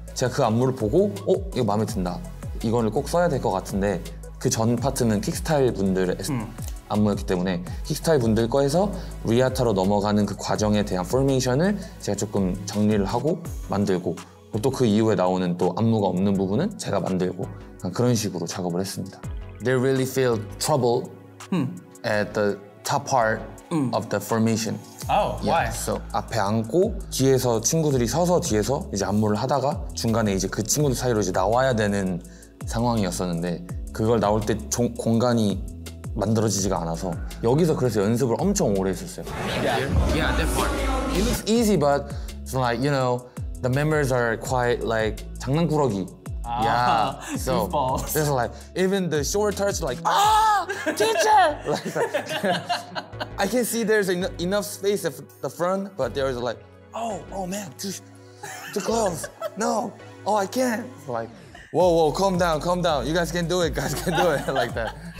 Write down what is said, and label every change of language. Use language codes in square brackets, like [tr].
[ko] 제가 그 안무를 보고 이거 마음에 든다. 이거를 꼭 써야 될 것 같은데 그 전 파트는 킥스타일 분들의 안무였기 때문에 킥스타일 분들 거에서 리아타로 넘어가는 그 과정에 대한 포메이션을 제가 조금 정리를 하고 만들고 또 그 이후에 나오는 또 안무가 없는 부분은 제가 만들고 그런 식으로 작업을 했습니다. [en] They really feel trouble at the top part of the formation. Oh, why? [ko] So 앞에 앉고 뒤에서 친구들이 서서 뒤에서 이제 안무를 하다가 중간에 이제 그 친구들 사이로 이제 나와야 되는 상황이었었는데 그걸 나올 때 공간이 만들어지지가 않아서 여기서 그래서 연습을 엄청 오래 했었어요. [en] Yeah, that part. It looks easy, but it's like, you know, the members are quite like [ko] 장난꾸러기. [en] Yeah, so goofballs. there's like even the short touch like teacher like I can see there's enough space at the front, but there's like oh man too close no I can't like whoa calm down you guys can do it like that.